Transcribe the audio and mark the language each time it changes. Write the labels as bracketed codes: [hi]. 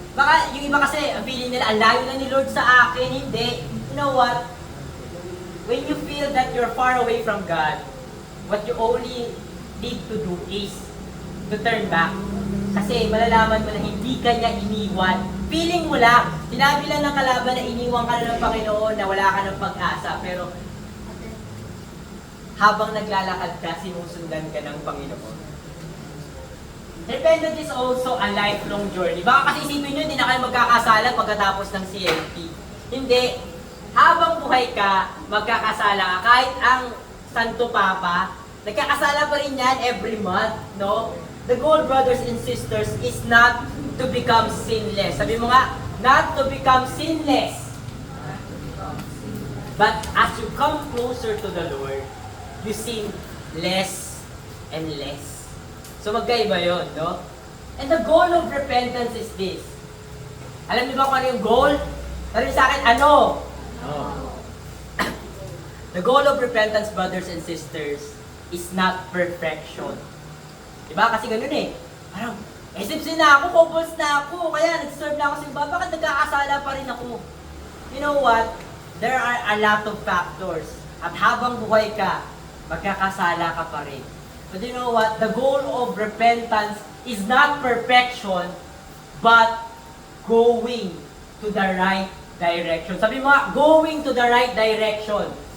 [tl] Baka yung iba kasi, ang feeling nila, ang layo na ni Lord sa akin. Hindi. [en] You know what? When you feel that you're far away from God, what you only need to do is to turn back. [tl] Kasi malalaman mo na hindi ka niya iniwan. Feeling mo lang, sinabi lang ng kalaban na iniwan ka na ng Panginoon, na wala ka ng pag-asa, pero habang naglalakad ka, sinusundan ka ng Panginoon. [en] Repentance is also a lifelong journey. [tl] Baka kasi isipin nyo, hindi na kayo magkakasala pagkatapos ng CLP. Hindi. Habang buhay ka, magkakasala ka. Kahit ang Santo Papa, nagkakasala pa rin yan every month, no? [en] The goal, brothers and sisters, is not to become sinless. [tl] Sabi mo nga, [en] not to become sinless. But as you come closer to the Lord, you sin less and less. So [tl] magkaiba yun, no? [en] And the goal of repentance is this. [tl] Alam niyo ba kung ano yung goal? Sabi sa akin, ano? [en] The goal of repentance, brothers and sisters, is not perfection. [tl] Diba? Kasi ganun eh. Parang, SFC na ako, couples na ako, kaya nag-serve na ako sa iba, bakit nagkakasala pa rin ako? [en] You know what? There are a lot of factors. [tl] At habang buhay ka, magkakasala ka pa rin. [en] But you know what? The goal of repentance is not perfection, but going to the right direction. [tl] Sabi mo nga, [en] going to the right direction.